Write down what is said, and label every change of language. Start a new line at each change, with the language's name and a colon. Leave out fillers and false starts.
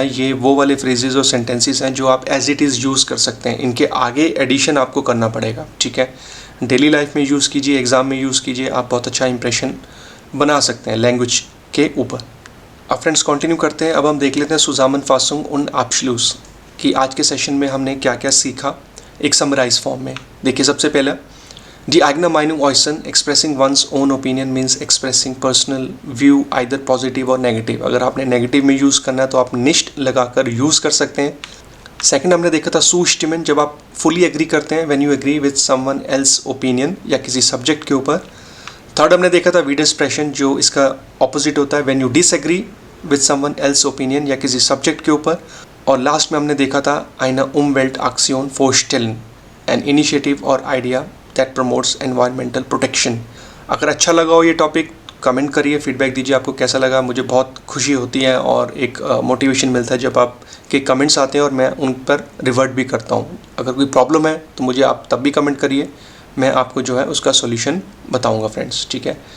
Hindi: ये वो वाले फ्रेजेस और सेंटेंसेस हैं जो आप एज इट इज़ यूज़ कर सकते हैं, इनके आगे एडिशन आपको करना पड़ेगा, ठीक है। डेली लाइफ में यूज़ कीजिए, एग्ज़ाम में यूज़ कीजिए, आप बहुत अच्छा इंप्रेशन बना सकते हैं लैंग्वेज के ऊपर। अब फ्रेंड्स कंटिन्यू करते हैं। अब हम देख लेते हैं
German: zusammenfassung und Abschluss
Hindi: कि आज के सेशन में हमने क्या क्या सीखा एक समराइज फॉर्म में। देखिए सबसे पहला,
German: die eigene Meinung äußern,
English: expressing one's own opinion means expressing personal view either positive or negative।
Hindi: अगर आपने नेगेटिव में यूज़ करना है तो आप निश्ट लगाकर यूज़ कर सकते हैं। सेकंड हमने देखा था zustimmen, जब आप फुली एग्री करते हैं,
English: when you agree with someone else opinion
Hindi: या किसी सब्जेक्ट के ऊपर। थर्ड हमने देखा था Widersprechen, जो इसका ऑपोजिट होता है
English: when you disagree with someone else opinion
Hindi: या किसी सब्जेक्ट के ऊपर। और लास्ट में हमने देखा था
German: eine Umweltaktion vorstellen,
English: an initiative or idea that promotes environmental protection.
Hindi: अगर अच्छा लगा हो ये टॉपिक, कमेंट करिए, फीडबैक दीजिए आपको कैसा लगा। मुझे बहुत खुशी होती है और एक मोटिवेशन मिलता है जब आपके कमेंट्स आते हैं और मैं उन पर रिवर्ट भी करता हूँ। अगर कोई प्रॉब्लम है तो मुझे आप तब भी कमेंट करिए, मैं आपको जो है उसका सॉल्यूशन बताऊँगा फ्रेंड्स, ठीक है।